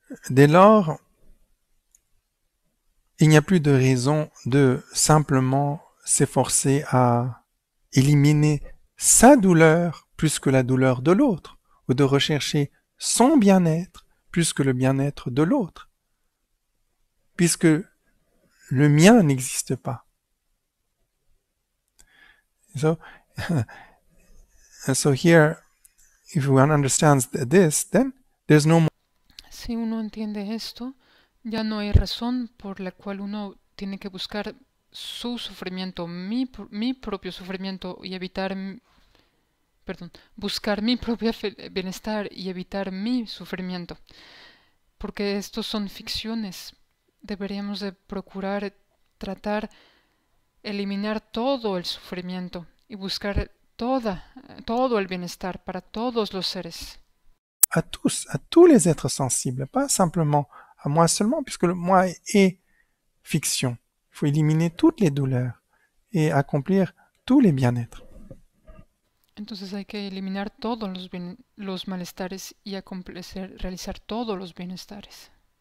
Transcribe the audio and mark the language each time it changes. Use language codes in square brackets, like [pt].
[fr] Dès lors, il n'y a plus de raison de simplement s'efforcer à éliminer sa douleur plus que la douleur de l'autre, ou de rechercher son bien-être plus que le bien-être de l'autre, puisque le mien n'existe pas. [en] So, so here, if one understands this, then there's no more. [es] Si uno entiende esto, ya no hay razón por la cual uno tiene que buscar su sufrimiento, mi propio sufrimiento y evitar, perdón, buscar mi propio bienestar y evitar mi sufrimiento, porque estos son ficciones. Deberíamos de procurar tratar eliminar todo el sufrimiento y buscar todo el bienestar para todos los seres. [fr] À tous les êtres sensibles, pas simplement à moi seulement, puisque le moi est fiction. Il faut éliminer toutes les douleurs et accomplir tous les bien-être. [es] Entonces hay que eliminar todos los malestares y realizar todos los bienestares.